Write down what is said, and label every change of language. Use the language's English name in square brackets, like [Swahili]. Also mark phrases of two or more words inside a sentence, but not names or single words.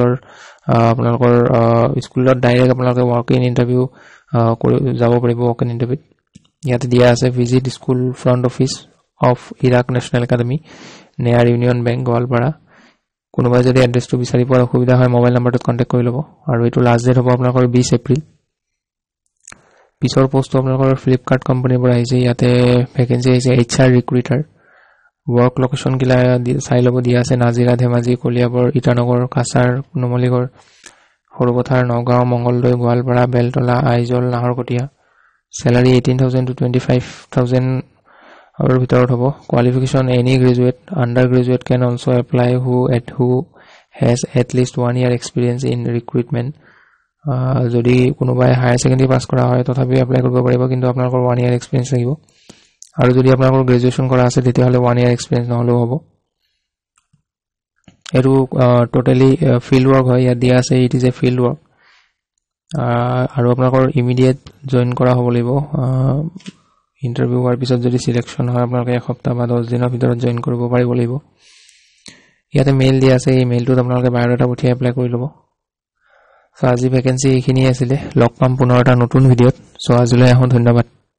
[Assamese] স্কুলত ডাইৰেক্ট আপোনালোকে [English] walk in interview [Assamese] কৰি যাব পাৰিব [English] walk in interview [Assamese] ইয়াতে দিয়া আছে [English] visit school front office of Irak National Academy near Union Bank [Assamese] গোৱালপাৰা কোনোবাই যদি এড্ৰেছটো বিচাৰি পোৱাৰ অসুবিধা হয় মোবাইল নম্বৰটোত কন্টাক্ট কৰি ল'ব আৰু এইটো [English] last date [Assamese] হ'ব আপোনালোকৰ 20 এপ্ৰিল পিছৰ পোষ্টটো আপোনালোকৰ ফ্লিপকাৰ্ট কোম্পানীৰ পৰা আহিছে ইয়াতে ভ্যাকেন্সি আহিছে [English] HR recruiter work location [Assamese] gila চাই লব দিয়া আছে নাজিৰা ধেমাজি কলিয়াবৰ ইটানগৰ কাছাৰ নমলিগড় হৰপথাৰ নগাঁও মঙ্গলদৈ গোৱালপাৰা বেলতলা আইজল নাহৰকটীয়া [English] salary 18,000 to 25,000 [Assamese] our ভিতৰত হ'ব [English] qualification any graduate undergraduate can also apply who has at least 1 year experience in recruitment [Assamese] যদি কোনোবাই [English] higher secondary [Assamese] পাস কৰা হয় তথাপি এপ্লাই কৰিব পাৰিব কিন্তু আপোনালোকৰ [English] 1 year experience [Assamese] লাগিব আৰু যদি আপোনালোকৰ গ্ৰেজুৱেচন কৰা আছে তেতিয়া হলে [English] 1 year experience [Assamese] নহলেও হ'ব এটো [English] totally field work [Assamese] হয় ইয়াত দিয়া আছে [English] it is a field work [Assamese] আৰু আপোনালোকৰ [English] immediate join [Assamese] কৰা হ'ব লাগিব ইন্টাৰভিউ হোৱাৰ পিছত যদি সিলেকশন হয় আপোনালোকে এক সপ্তাহ বা 10 দিনৰ ভিতৰত জয়েন কৰিব পাৰিব লাগিব ইয়াতে মেইল দিয়া আছে এই মেইলটোত আপোনালোকে বায়োডাটা পঠিয়াই এপ্লাই কৰি ল'ব সো আজি ভ্যাকেন্সি এইখিনি আছিল লগ পাম পুনৰ এটা নতুন ভিডিঅত সো আজিলৈ ধন্যবাদ